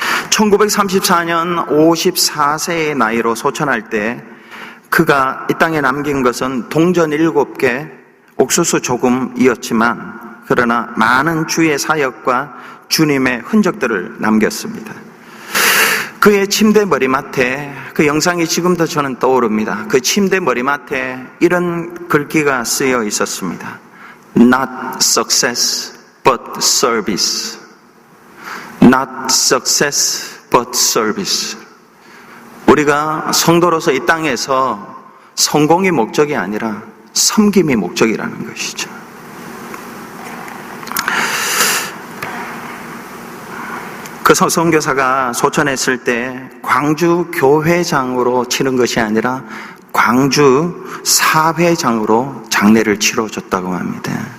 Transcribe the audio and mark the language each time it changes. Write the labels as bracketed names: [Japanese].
[Korean] 1934년 54세의 나이로 소천할 때 그가 이 땅에 남긴 것은 동전 7개, 옥수수 조금이었지만 그러나 많은 주의 사역과 주님의 흔적들을 남겼습니다. 그의 침대 머리맡에, 그 영상이 지금도 저는 떠오릅니다. 그 침대 머리맡에 이런 글귀가 쓰여 있었습니다. [English] Not success, but service. Not success, but service. [Korean] 우리가 성도로서 이 땅에서 성공이 목적이 아니라 섬김이 목적이라는 것이죠. 그 선교사가 소천했을 때 광주 교회장으로 치른 것이 아니라 광주 사회장으로 장례를 치러줬다고 합니다.